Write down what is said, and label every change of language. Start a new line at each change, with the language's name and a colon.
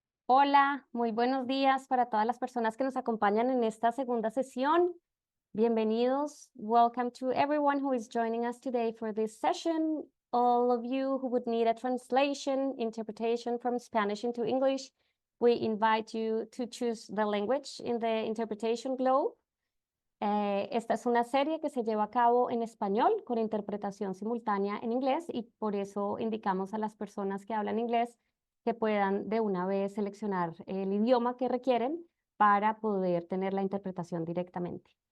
Spanish: Hola, muy buenos días para todas las personas que nos acompañan en esta segunda sesión. Bienvenidos.
English: Welcome to everyone who is joining us today for this session. All of you who would need a translation, interpretation from Spanish into English, we invite you to choose the language in the interpretation globe.
Spanish: Esta es una serie que se lleva a cabo en español con interpretación simultánea en inglés y por eso indicamos a las personas que hablan inglés que puedan de una vez seleccionar el idioma que requieren para poder tener la interpretación directamente.